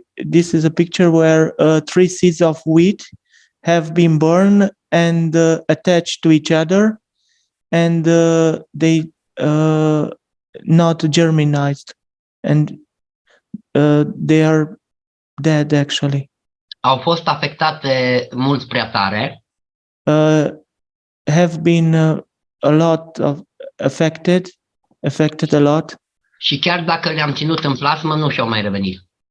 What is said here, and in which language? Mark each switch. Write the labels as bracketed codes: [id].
[en] This is a picture where 3 seeds of wheat have been burned and attached to each other, and they not germinated, and they are dead actually. [ro] Au fost afectate mult prea tare. [en] Have been a lot of affected a lot. [ro] Și chiar dacă le-am ținut în plasmă, nu și-au mai revenit.